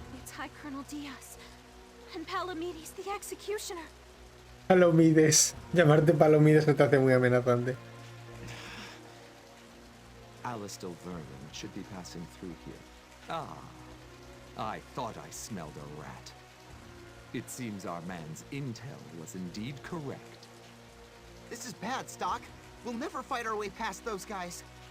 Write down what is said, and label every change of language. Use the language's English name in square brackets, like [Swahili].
[English] It's High Colonel Diaz and Palomides, the executioner. Palomides. [Spanish] Llamarte Palomides no te hace muy amenazante. [English] Alistel vermin should be passing through here. Ah, I thought I smelled a rat. It seems our man's intel was indeed correct. This is bad, Stock. We'll never fight our way past those guys.